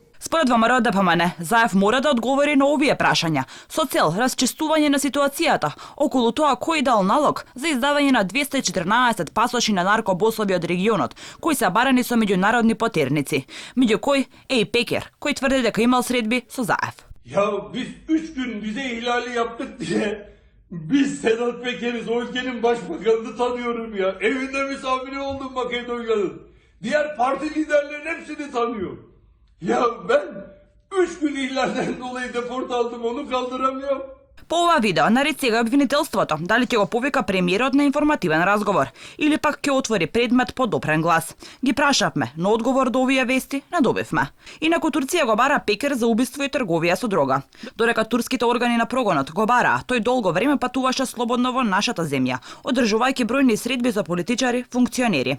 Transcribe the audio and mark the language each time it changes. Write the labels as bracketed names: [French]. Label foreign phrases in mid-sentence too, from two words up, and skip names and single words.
[Macedonian] Според ВМРО ДПМН, Заев мора да одговори на овие прашања со цел расчистување на ситуацијата околу тоа кој дал налог за издавање на 214 пасоши на наркобосови од регионот, кои се барани со меѓународни потерници, меѓу кои е и Пекер, кој тврди дека имал средби со Заев. [Turkish] Ya biz 3 gün vize ihlali yaptık diye biz Sedat Peker'iz, o ülkenin başbakanını tanıyorum ya. Evinde misafiri oldum Makedonya'nın. Diğer parti liderlerin hepsini tanıyorum. Ya ben 3 gün ihlalden dolayı deport aldım, onu kaldıramıyorum. [Macedonian] По ова видео наред сега обвинителството, дали ќе го повика премиерот на информативен разговор или пак ќе отвори предмет по допрен глас. Ги прашавме, но одговор до овие вести не добивме. Инаку Турција го бара Пекер за убиство и трговија со дрога. Додека турските органи на прогонот го бараа, тој долго време патуваше слободно во нашата земја, одржувајќи бројни средби за политичари, функционери.